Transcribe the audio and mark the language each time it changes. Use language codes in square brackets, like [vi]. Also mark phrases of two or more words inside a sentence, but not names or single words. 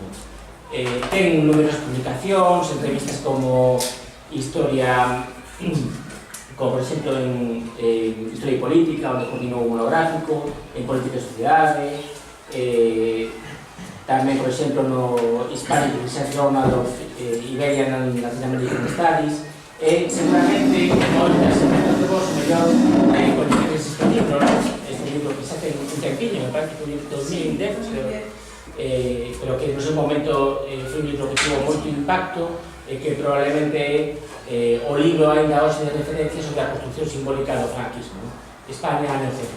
[gl] Ten numerosas publicacións, entrevistas como Historia, como por exemplo en Historia e Política, onde coordinou un monográfico, en Política e Sociedade, tamén, por exemplo, no Hispanic Research Journal of Iberian and Latin American Studies, e seguramente moitas de vos mellor coñecedes este libro, este libro que xa ten un tempiño, me parece que foi en 2010, pero que no seu momento foi un libro que tuvo moito impacto e que probablemente o libro ainda hoxe de referencia sobre a construcción simbólica do franquismo, España ano cero.